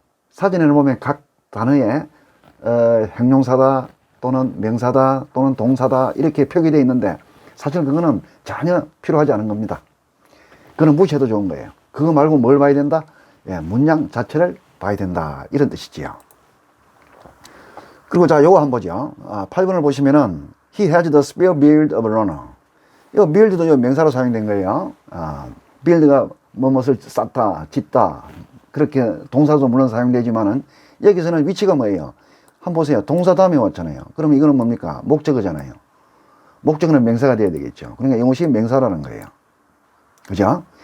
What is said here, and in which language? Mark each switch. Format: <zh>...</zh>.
<ko>사전에는 보면 각 단어에, 형용사다, 또는 명사다, 또는 동사다, 이렇게 표기되어 있는데, 사실 그거는 전혀 필요하지 않은 겁니다. 그거는 무시해도 좋은 거예요. 그거 말고 뭘 봐야 된다? 예, 문장 자체를 봐야 된다. 이런 뜻이지요. 그리고 자, 요거 한번 보죠. 8번을 보시면은,</ko> <en>He has the spare beard of a runner.</en> <ko>이 beard도 요 명사로 사용된 거예요. beard가 뭐뭇을 쌓다, 짓다. 그렇게 동사도 물론 사용되지만은, 여기서는 위치가 뭐예요? 한번 보세요. 동사 다음에 왔잖아요. 그러면 이거는 뭡니까? 목적어잖아요. 목적어는 명사가 돼야 되겠죠. 그러니까 이것이 명사라는 거예요. 그죠?</ko>